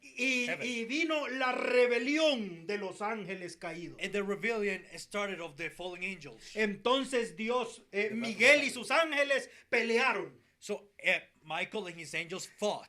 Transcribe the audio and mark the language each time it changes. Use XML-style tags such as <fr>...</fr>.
<es>y vino la rebelión de los ángeles caídos.</es> <en>And the rebellion started of the fallen angels.</en> <es>Entonces Dios, Miguel y sus ángeles pelearon</es> <en>So Michael and his angels fought.</en>